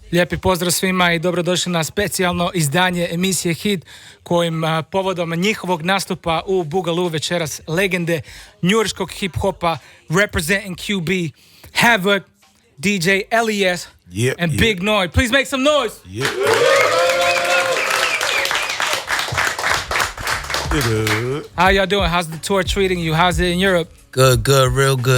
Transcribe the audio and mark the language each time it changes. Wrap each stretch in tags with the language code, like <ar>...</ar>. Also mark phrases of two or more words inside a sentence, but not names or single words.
<hr>Lijepi pozdrav svima i dobrodošli na specijalno izdanje emisije Hit kojim povodom njihovog nastupa u Boogaloo večeras legende njujorškog hip-hopa representing QB, Havoc, DJ L.E.S and Big Noyd.</hr> <en>Please make some noise! How y'all doing? How's the tour treating you? How's it in Europe? Good, real good.</en>